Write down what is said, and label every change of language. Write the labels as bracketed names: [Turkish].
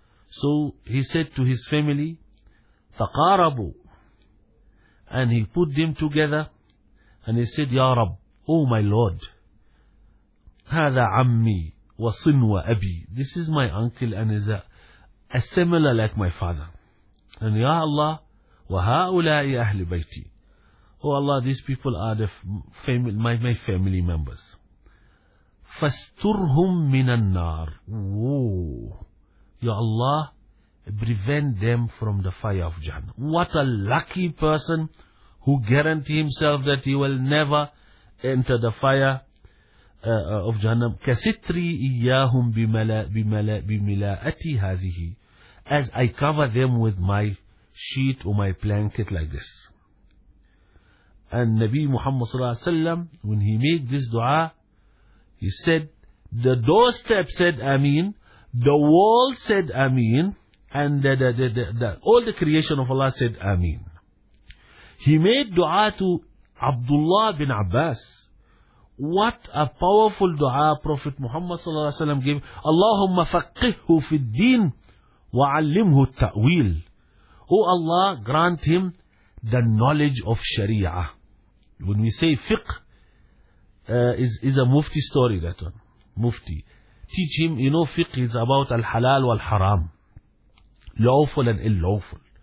[English] So he said to his family, taqarabu, and he put them together, and he said, Ya Rab, oh my Lord, [Arabic] هذا عمي وصنوة أبي. [English] This is my uncle and is a similar like my father. [Arabic] And يا الله وهؤلاء أهل بيتي. [English] Oh Allah, these people are the family, my family members. [Arabic] فاسترهم من النار. [English] Ya Allah, prevent them from the fire of Jahannam. What a lucky person who guarantee himself that he will never enter the fire of Jahannam. [Arabic] كَسِتْرِي إِيَّاهُمْ بِمِلَاءَتِي هَذِهِ. [English] As I cover them with my sheet or my blanket like this. And Nabi Muhammad صلى الله عليه وسلم, when he made this dua, he said, the doorstep said Ameen, the wall said Ameen, and the all the creation of Allah said Ameen. He made dua to Abdullah bin Abbas. What a powerful dua Prophet Muhammad صلى الله عليه وسلم gave. [Arabic] اللهم فقهه في الدين وعلمه التأويل. [English] Oh Allah, grant him the knowledge of Sharia. When we say fiqh, is a mufti story, that one. Mufti. Teach him, you know, fiqh is about al-halal wal-haram. Lawful and illawful.